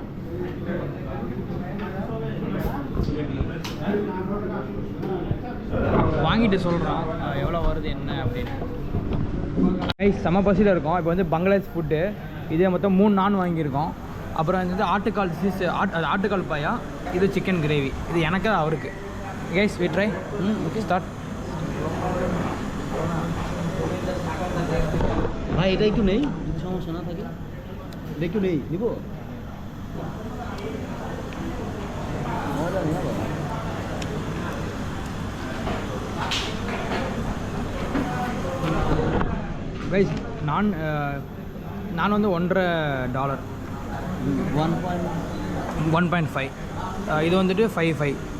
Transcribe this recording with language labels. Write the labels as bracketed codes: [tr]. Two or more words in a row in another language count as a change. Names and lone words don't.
[ta] வாங்கிட்டு சொல்கிறான் எவ்வளோ வருது என்ன அப்படின்னு. செம பசியில் இருக்கோம். இப்போ வந்து பங்களாதேஷ் ஃபுட்டு. இதே மொத்தம் 3 நான் வாங்கியிருக்கோம். அப்புறம் வந்து ஆட்டுக்கால் பாயா. இது [en] chicken gravy. [ta] இது எனக்கு அவருக்கு. [en] guys we try. okay start. [bn] ভাই এটা একটু নেই, যদি সমস্যা না থাকে এটা একটু নেই, নিব। [ta] கைஸ் நான் வந்து $1.5. 1.5. இது வந்துட்டு 5.5.